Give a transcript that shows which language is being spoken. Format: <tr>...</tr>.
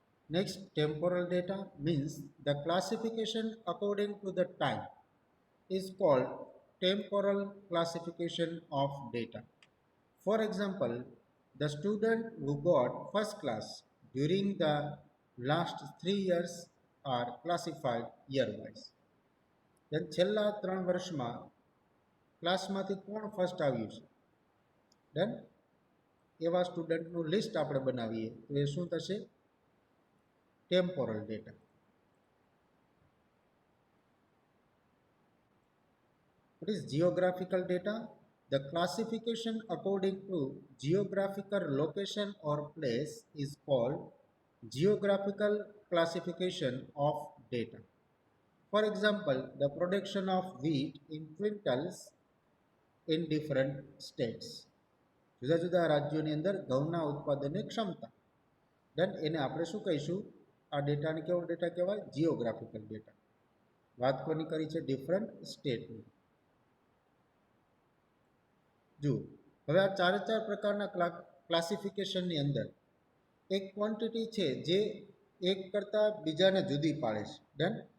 <en>Next, temporal data means the classification according to the time is called temporal classification of data. For example, the student who got first class during the last 3 years are classified year-wise. Then</en> <gu>છેલ્લા 3 વર્ષમાં ક્લાસમાંથી કોણ first આવ્યું છે, done, એવા સ્ટુડન્ટનું list આપણે બનાવીએ તો એ શું થશે? Temporal data.</gu> <en>What is geographical data? The classification according to geographical location or place is called geographical classification of data. For example, the production of wheat in quintals in different states.</en> <gu>જુદા જુદા રાજ્યોની અંદર ઘઉંના ઉત્પાદનની ક્ષમતા. Done. એને આપણે શું કહીશું? આ ડેટાને કેવો ડેટા કહેવાય? Geographical data. વાત કોની કરી છે? ડિફરન્ટ સ્ટેટની. જુઓ, હવે આ ચારે ચાર પ્રકારના ક્લાસિફિકેશનની અંદર એક ક્વોન્ટિટી છે જે એક કરતાં બીજાને જુદી પાડે છે. ડન.</gu>